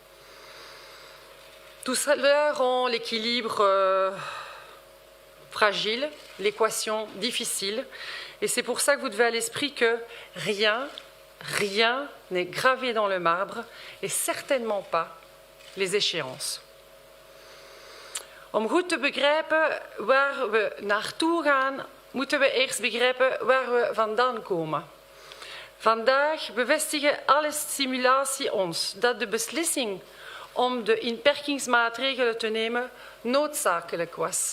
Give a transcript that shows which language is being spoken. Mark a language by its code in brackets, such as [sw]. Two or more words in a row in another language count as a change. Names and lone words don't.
[fr] Tout cela rend l'équilibre fragile, l'équation difficile, et c'est pour ça que vous devez à l'esprit que rien n'est gravé dans le marbre, et certainement pas les échéances. [nl] Om goed te begrijpen waar we naartoe gaan, moeten we eerst begrijpen waar we vandaan komen. Vandaag bevestigen alle simulaties ons dat de beslissing om de inperkingsmaatregelen te nemen noodzakelijk was.